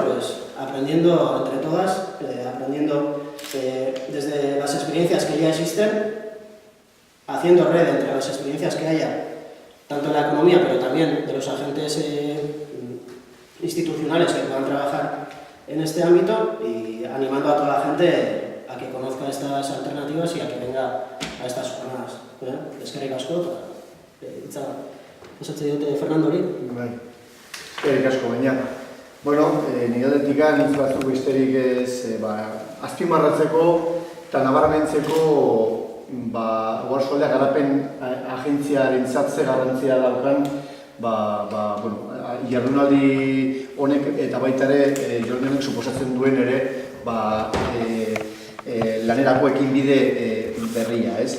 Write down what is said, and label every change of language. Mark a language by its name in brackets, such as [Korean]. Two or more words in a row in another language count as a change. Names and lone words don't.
[Spanish] Pues aprendiendo entre todas, aprendiendo desde las experiencias que ya existen, haciendo red entre las experiencias que haya, tanto en la economía, pero también de los agentes institucionales que puedan trabajar en este ámbito, y animando a toda la gente a que conozca estas alternativas y a que venga a estas jornadas. [Basque] Eskerrik asko eta hitza pasatzen diote Fernandori. Bai, eskerrik asko baina. Bueno, nire aldetik hitz batzuk besterik ez azpimarratzeko eta nabarmentzeko Oarsoaldea garapen agentziaren ze garrantzia daukan jardunaldi honek eta baita ere jornenek suposatzen duen ere lanerako ekinbide berria, ez?